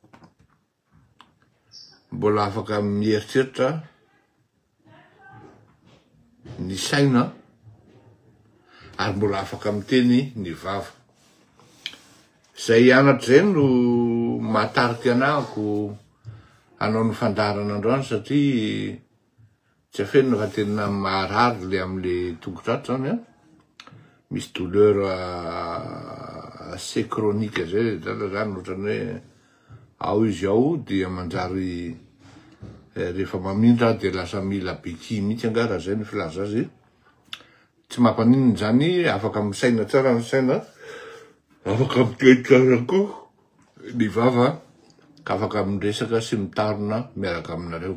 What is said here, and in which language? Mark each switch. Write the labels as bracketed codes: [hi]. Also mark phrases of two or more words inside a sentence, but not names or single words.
[mg] mbola afaka mieritreritra ny saina, ary mbola afaka miteny ny vava. Zay anatra zay no mahatarika anako hanao ny fandarana androany, satria tsy afenina fa tena maharary le amle tongotrato zany. Misy [fr] douleur assez chronique [mg] zay zany, ohatrany hoe ao izy ao dia manjary rehefa mamindra de lasa mila beky mihitsy angara, zay ny filaza azy. Tsy mampaninona zany, afaka misaina tsara ny saina, afaka miteny tsara koa ny vava, ka afaka miresaka sy mitarina miaraka aminareo.